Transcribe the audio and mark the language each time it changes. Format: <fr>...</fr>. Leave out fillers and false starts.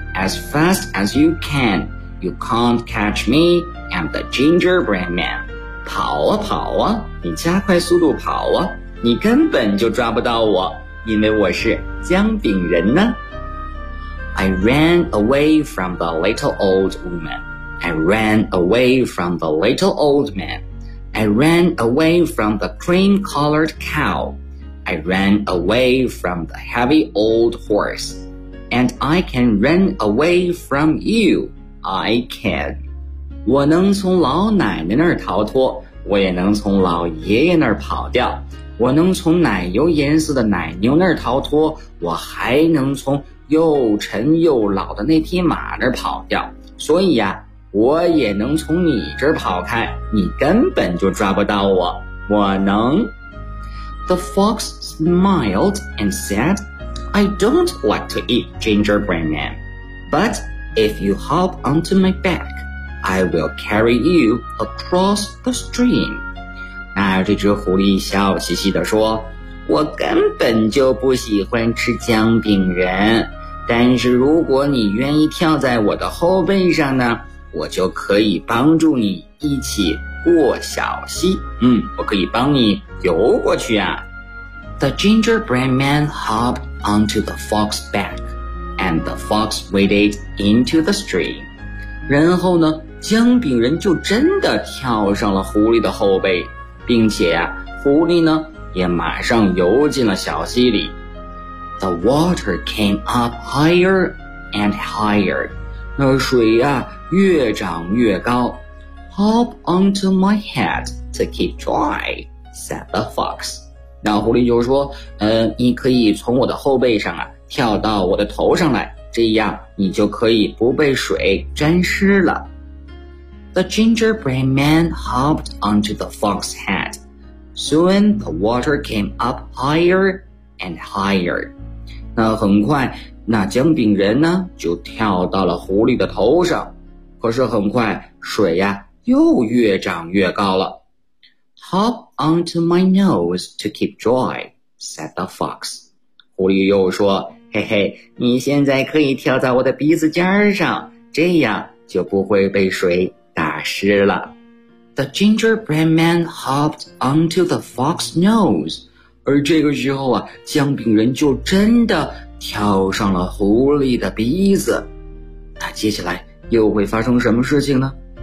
<en>As fast as you can, you can't catch me, I'm the gingerbread man.</en> <zh>跑啊跑啊，你加快速度跑啊，你根本就抓不到我，因为我是姜饼人呢。</zh> <en>I ran away from the little old woman. I ran away from the little old man. I ran away from the cream-colored cow. I ran away from the heavy old horse. And I can run away from you. I can.</en> <zh>我能从老奶奶那儿逃脱，我也能从老爷爷那儿跑掉。我能从奶油颜色的奶牛那儿逃脱，我还能从又沉又老的那匹马那儿跑掉。所以呀，我也能从你这儿跑开，你根本就抓不到我。我能。</zh> <en>The fox smiled and said, I don't like to eat gingerbread man, but if you hop onto my back, I will carry you across the stream.</en> <zh>那这只狐狸笑嘻嘻地说，我根本就不喜欢吃姜饼人，但是如果你愿意跳在我的后背上呢，我就可以帮助你一起过小溪。我可以帮你游过去啊。</zh> <en>The gingerbread man hopped onto the fox's back, and the fox waded into the stream.</en> <zh>然后呢，姜饼人就真的跳上了狐狸的后背。并且啊，狐狸呢也马上游进了小溪里。</zh> <en>The water came up higher and higher.</en> <zh>那水啊越涨越高。</zh> <en>Hop onto my head to keep dry, said the fox.</en> <zh>那狐狸就说，你可以从我的后背上啊跳到我的头上来，这样你就可以不被水沾湿了。</zh> <en>The gingerbread man hopped onto the fox's head. Soon the water came up higher and higher.</en> <zh>那很快，那姜饼人呢，就跳到了狐狸的头上。可是很快，水呀，又越涨越高了。</zh> <en>Hop onto my nose to keep dry, said the fox.</en> <zh>狐狸又说，嘿嘿，你现在可以跳在我的鼻子尖上，这样就不会被水打湿了。</zh> <en>The gingerbread man hopped onto the fox's nose.</en> <zh>而这个时候啊，姜饼人就真的跳上了狐狸的鼻子。那接下来又会发生什么事情呢？</zh>